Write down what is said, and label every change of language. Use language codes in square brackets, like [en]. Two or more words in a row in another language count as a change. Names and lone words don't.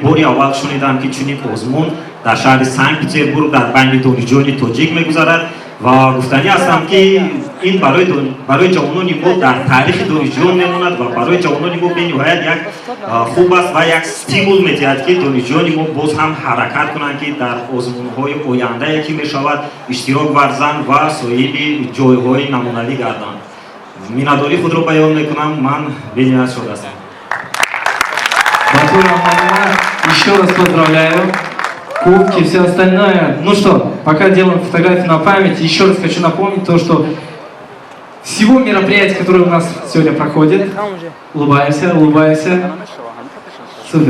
[tg] бори аввал шунидам ки чунин озмун дар шаҳри Санкт-Петербург дар байни донишҷӯёни тоҷик мегузарад ва гуфтанӣ ҳастам ки ин барои ҷавонони мо дар таърихи донишҷӯён мемонад ва барои ҷавонони мо бениҳоят як хуб аст ва як стимул медиҳад ки донишҷӯёни мо боз ҳам ҳаракат кунанд ки дар озмунҳои ояндае ки мешавад иштирок варзанд ва соҳиби ҷойҳои намунавӣ гарданд. Миннатдории худро баён мекунам. Ман бениҳоят шод ҳастам. [ru] Батура Мамина, еще раз поздравляю. Кубки, все остальное. Ну что, пока делаем фотографии на память, еще раз хочу напомнить то, что всего мероприятий, которые у нас сегодня проходят, улыбаемся. Супер.